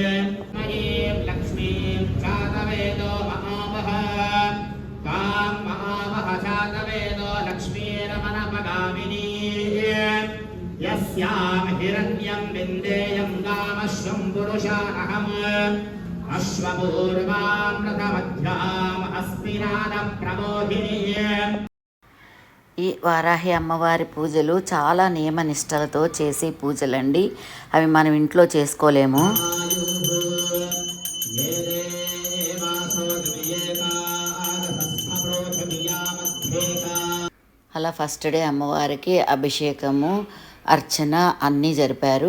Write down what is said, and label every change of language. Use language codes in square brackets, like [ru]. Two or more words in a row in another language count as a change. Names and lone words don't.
[sa] मयीं लक्ष्मीं चातवेदो ममावह तां ममावह चातवेदो लक्ष्मीरमनपगामिनी यस्यां हिरण्यं विन्देयं गामश्वं पुरुषानहम् अश्वपूर्वामृतमध्याम् अस्मिनादप्रबोधिनी. [te] ఈ వారాహి అమ్మవారి పూజలు చాలా నియమనిష్టలతో చేసే పూజలండి. అవి మనం ఇంట్లో చేసుకోలేము. అలా [en] first day [te] అమ్మవారికి అభిషేకము, అర్చన అన్నీ జరిపారు.